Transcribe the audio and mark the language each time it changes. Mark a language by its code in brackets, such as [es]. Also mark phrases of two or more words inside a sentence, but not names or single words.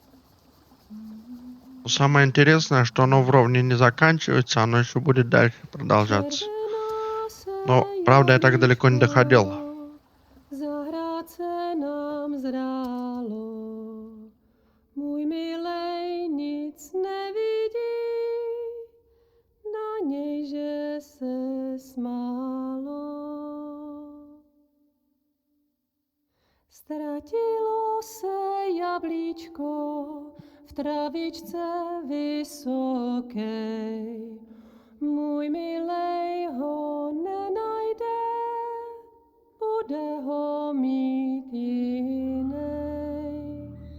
[ru] Но самое интересное, что оно вровне не заканчивается, оно еще будет дальше продолжаться. Но, правда, я так далеко не доходил. [cs] Zahrát se nám zdálo, můj milej nic nevidí, na něj, že se smálo. Ztratilo se jablíčko v travičce vysokej, můj milej ho nenajde, bude ho mít jinej.